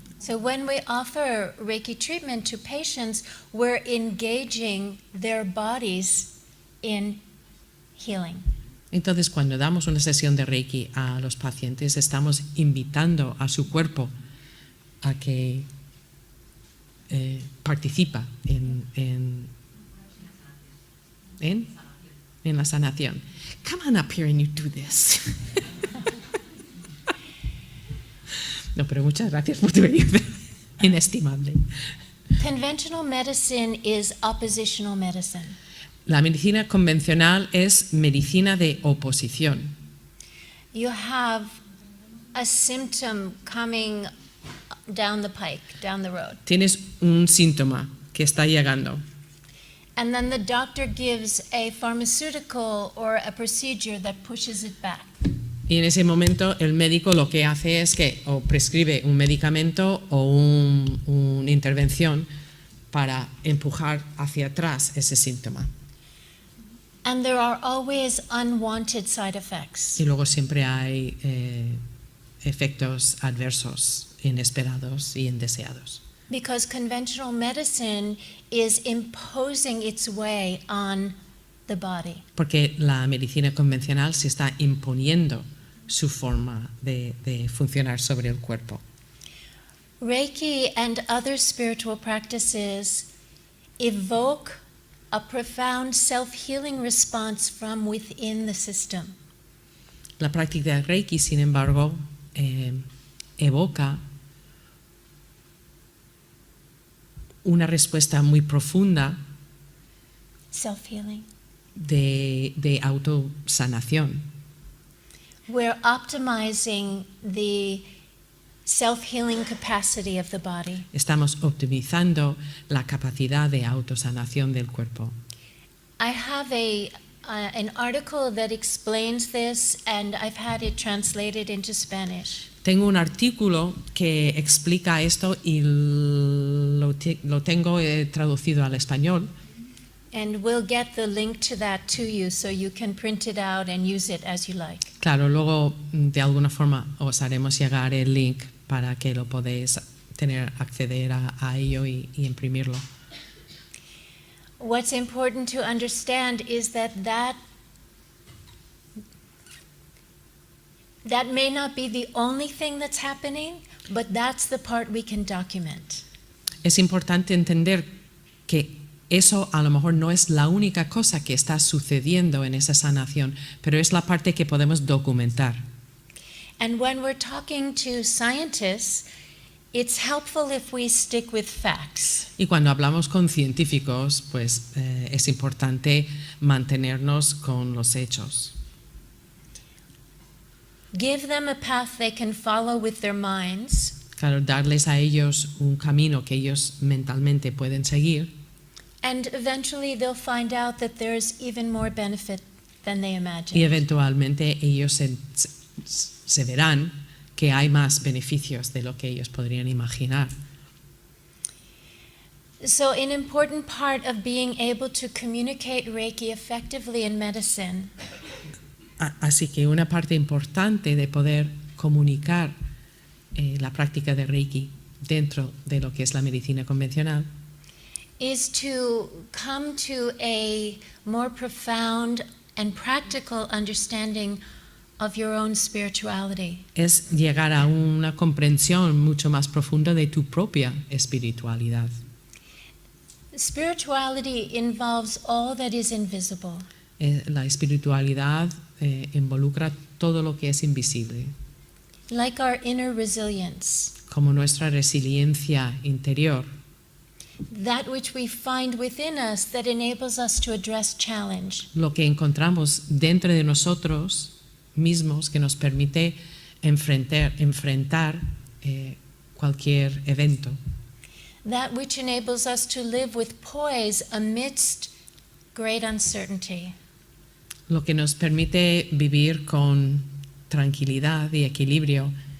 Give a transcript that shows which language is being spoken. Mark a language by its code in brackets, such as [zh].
[en] So when we offer Reiki treatment to patients, we're engaging their bodies in healing. [es] Entonces, cuando damos una sesión de Reiki a los pacientes, estamos invitando a su cuerpo a que participa en la sanación. [en] Come on up here and you do this. [es] No, pero muchas gracias por tu ayuda. Inestimable. [en] Conventional medicine is oppositional medicine. [es] La medicina convencional es medicina de oposición. [en] You have a symptom coming down the pike, down the road. [es] Tienes un síntoma que está llegando. [en] And then the doctor gives a pharmaceutical or a procedure that pushes it back. [es] Y en ese momento el médico lo que hace es que o prescribe un medicamento o una intervención para empujar hacia atrás ese síntoma. [en] And there are always unwanted side effects. [es] Y luego siempre hay efectos adversos, inesperados y indeseados. [en] Because conventional medicine is imposing its way on the body. [es] Porque la medicina convencional se está imponiendo su forma de funcionar sobre el cuerpo. [en] Reiki and other spiritual practices evoke a profound self-healing response from within the system. [es] La práctica de Reiki, sin embargo, evoca una respuesta muy profunda [en] Self-healing. [es] de autosanación. [en] We're optimizing the self-healing capacity of the body. [es] Estamos optimizando la capacidad de autosanación del cuerpo. [en] I have an article that explains this, and I've had it translated into Spanish. [es] Tengo un artículo que explica esto y lo tengo traducido al español. [en] And we'll get the link to that to you so you can print it out and use it as you like. [es] Claro, luego de alguna forma os haremos llegar el link para que lo podéis acceder a ello y imprimirlo. [en] What's important to understand is that may not be the only thing that's happening, but that's the part we can document. [es] Es importante entender que eso a lo mejor no es la única cosa que está sucediendo en esa sanación, pero es la parte que podemos documentar. [en] And when we're talking to scientists, it's helpful if we stick with facts. [es] Y cuando hablamos con científicos, pues es importante mantenernos con los hechos. [en] Give them a path they can follow with their minds. [es] Claro, darles a ellos un camino que ellos mentalmente pueden seguir. [en] And eventually they'll find out that there's even more benefit than they imagined. [es] Y eventualmente ellos se verán que hay más beneficios de lo que ellos podrían imaginar. [en] So an important part of being able to communicate Reiki effectively in medicine [es] Así que una parte importante de poder comunicar la práctica de Reiki dentro de lo que es la medicina convencional [en] is to come to a more profound and practical understanding of your own spirituality. [es] es llegar a una comprensión mucho más profunda de tu propia espiritualidad. [en] Spirituality involves all that is invisible. [es] La espiritualidad involucra todo lo que es invisible, [en] Like our inner resilience, [es] como nuestra resiliencia interior, [en] that which we find within us that enables us to address challenge. [es] lo que encontramos dentro de nosotros mismos que nos permite enfrentar cualquier evento, [en] That which enables us to live with poise amidst great uncertainty. [es] lo que nos permite vivir con tranquilidad y equilibrio